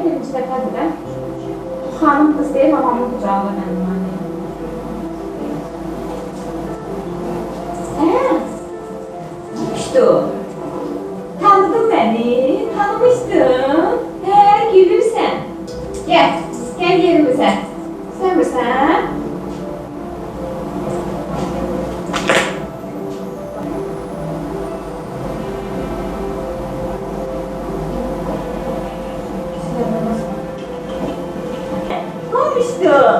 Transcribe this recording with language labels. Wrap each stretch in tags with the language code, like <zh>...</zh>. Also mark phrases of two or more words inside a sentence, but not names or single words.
<az>ikinci dəfədir də. Xanım qız deyir, babamın qucağına mənim annem.</az> <tr>İşte o. Tanıdın beni, tanımıştın.</tr> <az>Gülürsən. Gel yerimizə.</az> <tr>Sen misən? Ne olmuştu?</tr>